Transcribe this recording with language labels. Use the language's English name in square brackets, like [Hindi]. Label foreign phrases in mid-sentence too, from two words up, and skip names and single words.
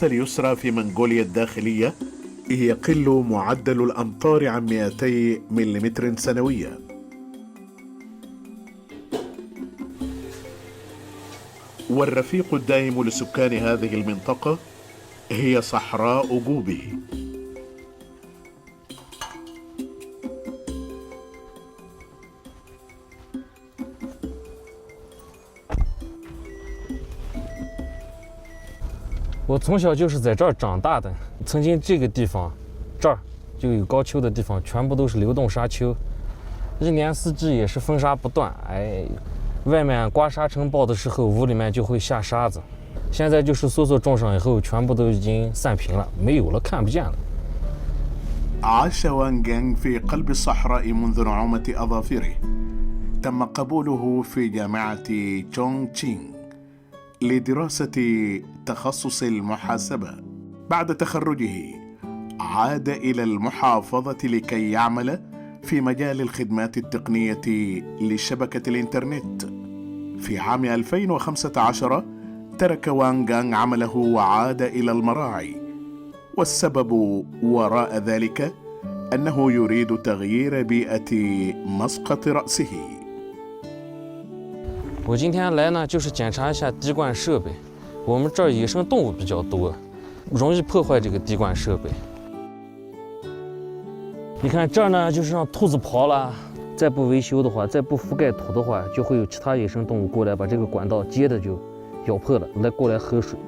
[Arabic] اليسرى في منغوليا الداخلية يقل معدل الأمطار عن 200 ملم سنويا. والرفيق الدائم لسكان هذه المنطقة هي صحراء جوبي. [Chinese] 我从小就是在这儿长大的，曾经这个地方，这儿就有高丘的地方，全部都是流动沙丘，一年四季也是风沙不断。外面刮沙尘暴的时候，屋里面就会下沙子。现在就是梭梭种上以后，全部都已经散平了，没有了，看不见了。 [Arabic] عاش وان جانغ في قلب الصحراء منذ نعومة أظافره. تم قبوله في جامعة تشونغ تشينغ لدراسة تخصص المحاسبة. بعد تخرجه عاد إلى المحافظة لكي يعمل في مجال الخدمات التقنية لشبكة الإنترنت. في عام 2015 ترك وان جانغ عمله وعاد إلى المراعي، والسبب وراء ذلك أنه يريد تغيير بيئة مسقط رأسه. [Chinese] 我今天来呢，就是检查一下滴灌设备。我们这儿野生动物比较多，容易破坏这个滴灌设备。你看这儿呢，就是让兔子刨了，再不维修的话，再不覆盖土的话，就会有其他野生动物过来把这个管道接的就咬破了，过来喝水。